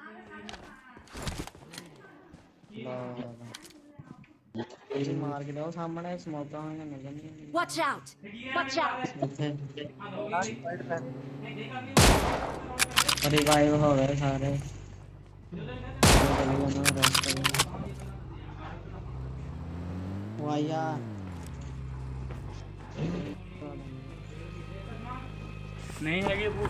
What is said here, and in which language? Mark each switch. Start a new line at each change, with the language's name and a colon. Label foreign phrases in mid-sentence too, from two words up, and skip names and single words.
Punjabi: ਇਹਦੀ ਮਾਰ ਕੇ ਲਿਆਓ ਸਾਹਮਣੇ ਸਮੋਕਾਂ ਹੋਈਆਂ ਨਜ਼ਰ ਨਹੀਂ
English: Watch out! Watch out!
Punjabi: ਉੱਥੇ ਰਿਵਾਈਵ ਹੋ ਗਏ ਸਾਰੇ ਵਾਇਆ ਨਹੀਂ ਹੈਗੇ